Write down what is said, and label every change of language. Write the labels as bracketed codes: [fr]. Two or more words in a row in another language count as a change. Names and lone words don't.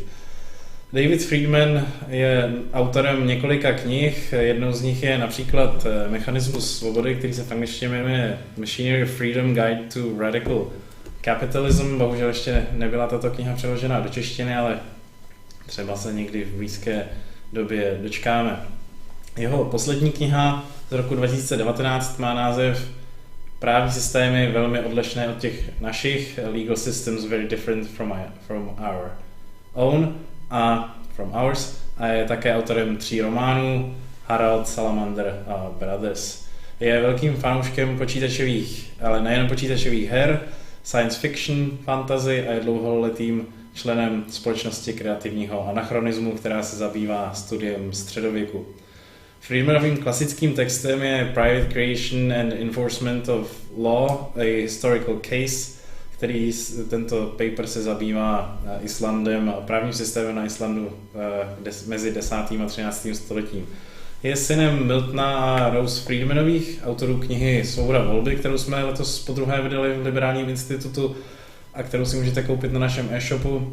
[cs] David Friedman je autorem několika knih, jednou z nich je například Mechanismus svobody, který se v angličtině jmenuje Machinery of Freedom Guide to Radical Capitalism. Bohužel ještě nebyla tato kniha přeložena do češtiny, ale třeba se někdy v blízké době dočkáme. Jeho poslední kniha z roku 2019 má název Právní systémy velmi odlišné od těch našich, Legal Systems Very Different from Our Own a From Ours, a je také autorem 3 románů, Harald, Salamander a Brothers. Je velkým fanouškem počítačových, ale nejen počítačových her, science fiction, fantasy a je dlouholetým členem společnosti kreativního anachronismu, která se zabývá studiem středověku. Friedmanovým klasickým textem je Private Creation and Enforcement of Law, a Historical Case, který tento paper se zabývá Islandem a právním systémem na Islandu mezi 10. a 13. stoletím. Je synem Miltona a Rose Friedmanových, autorů knihy Svoboda volby, kterou jsme letos podruhé vydali v Liberálním institutu a kterou si můžete koupit na našem e-shopu.